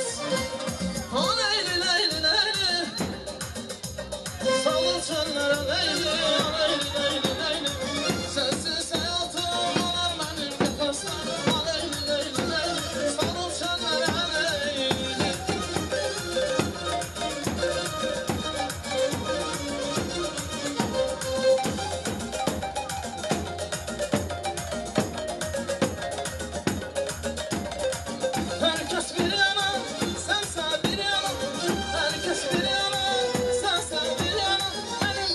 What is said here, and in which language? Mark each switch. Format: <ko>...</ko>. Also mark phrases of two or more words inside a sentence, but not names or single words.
<az>Ha leyli leyli leyli Salın çöllərə leyli leyli leyli leyli Sensiz hayatım olar mənim qəfəsəm Ha leyli leyli leyli Salın çöllərə leyli</az> <tr>Herkes bir yana, sense bir yana Herkes bir yana, sense bir yana Benim</tr>